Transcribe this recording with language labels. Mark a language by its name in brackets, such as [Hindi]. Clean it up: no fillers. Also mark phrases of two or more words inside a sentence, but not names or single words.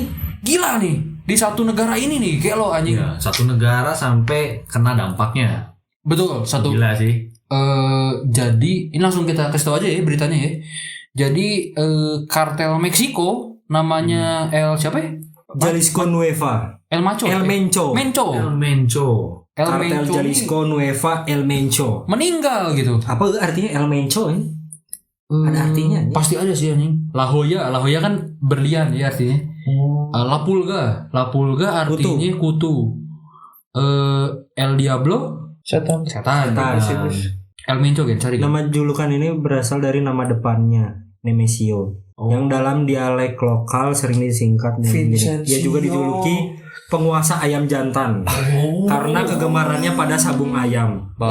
[Indonesian] Gila nih, di satu negara ini nih, kayak lo anjing. Ya, satu negara sampai kena dampaknya. Betul, satu. Gila sih. Jadi ini langsung kita kasih tahu aja ya beritanya ya. Jadi kartel Meksiko namanya siapa ya? Jalisco Nueva. El Macho. El Mencho. El Mencho. Kartel Mencho Jalisco Nueva El Mencho. meninggal gitu. Apa artinya El Mencho ini? Ada artinya? Pasti ada sih anjing. La Jolla kan berlian ya artinya. La Pulga artinya kutu. El Diablo Setan. setan. El Mencho kan cari. Nama julukan ini berasal dari nama depannya, Nemesio. Yang dalam dialek lokal sering disingkat Nemesio. Ia juga dijuluki penguasa ayam jantan. Karena kegemarannya pada sabung ayam.